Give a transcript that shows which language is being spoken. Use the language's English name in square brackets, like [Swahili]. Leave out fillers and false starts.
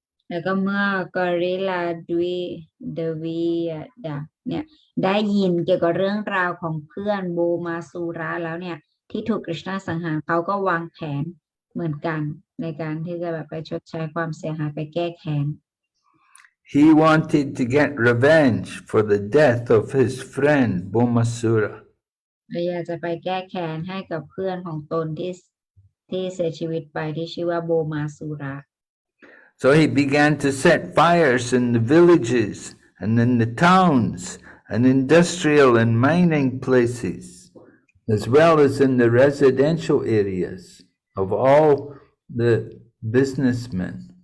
[Thai] แล้วก็เมื่อกอริลลาดวีดาเนี่ยได้ยินเกี่ยวกับเรื่องราวของเพื่อนโบมาสุระแล้วเนี่ยที่ถูกกฤษณะสังหารเขาก็วางแผนเหมือนกันในการที่จะแบบไปชดใช้ความเสียหายไปแก้แค้น [English] He wanted to get revenge for the death of his friend Bhaumasura. [Thai] อยากจะไปแก้แค้นให้กับเพื่อนของตนที่เสียชีวิตไปที่ชื่อว่าโบมาสุระ [English] So he began to set fires in the villages and in the towns and industrial and mining places, as well as in the residential areas of all the businessmen.